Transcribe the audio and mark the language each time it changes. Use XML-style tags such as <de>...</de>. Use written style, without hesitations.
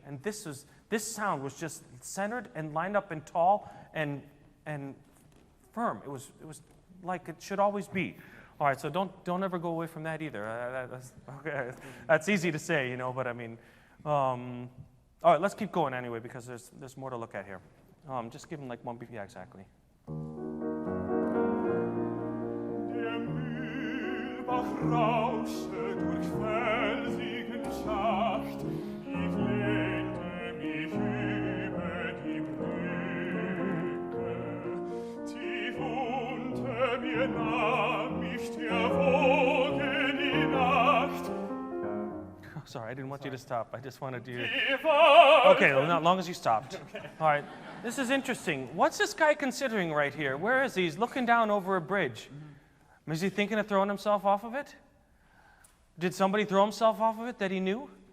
<en>And this sound was just centered and lined up and tall and firm. It was like it should always be. All right, so don't ever go away from that either. That's easy to say, but I mean, all right, let's keep going anyway because there's more to look at here. Just give him like one beat. Yeah, exactly.</en> <de>Der Mühlbach rauschte durch felsigen Schacht. Ich lehnte mich über die Brücke. Tief unter mir nahm mich der Wogen die Nacht.</de> <en>Sorry, I didn't want you to stop. I just wanted you. Okay, okay, well, as long as you stopped. Okay. All right. This is interesting. What's this guy considering right here? Where is he? He's looking down over a bridge. Is he thinking of throwing himself off of it? Did somebody throw himself off of it that he knew?</en>